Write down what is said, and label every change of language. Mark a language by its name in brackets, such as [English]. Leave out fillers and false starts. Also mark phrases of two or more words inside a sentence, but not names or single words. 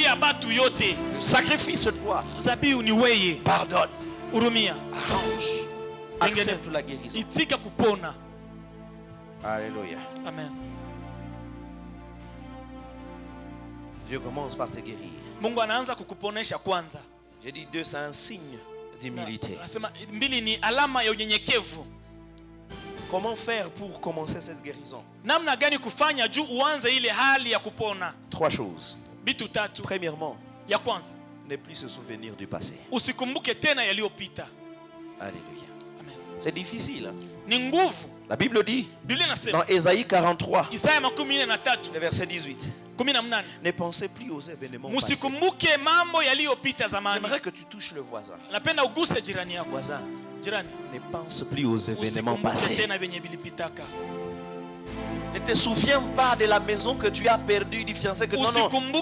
[French] Le sacrifice de toi. Pardonne. Arrange. Accepte la guérison. Alléluia. Amen. Dieu commence par te guérir. [Swahili] Mungu anaanza kukuponesha kwanza. [French] J'ai dit deux, c'est un signe d'humilité. [Swahili] Mbili ni alama ya unyenyekevu. [French] Comment faire pour commencer cette guérison? [Swahili] Namna gani kufanya juu uanze ile hali ya kupona? [French] Trois choses. [Swahili] Bitu tatu. [French] Premièrement, [Swahili] ya kwanza, [French] ne plus se souvenir du passé. [Swahili] Usikumbuke tena yaliyopita. [French] Alléluia. Amen. C'est difficile. [Swahili] Ni nguvu. [French] La Bible dit dans Ésaïe 43, [Swahili] Isaya 43, [French] le verset 18. Ne pensez plus aux événements passés. J'aimerais que tu touches le voisin. Voisin, ne pense plus aux événements passés. Ne te souviens pas de la maison que tu as perdue, du fiancé que non, non.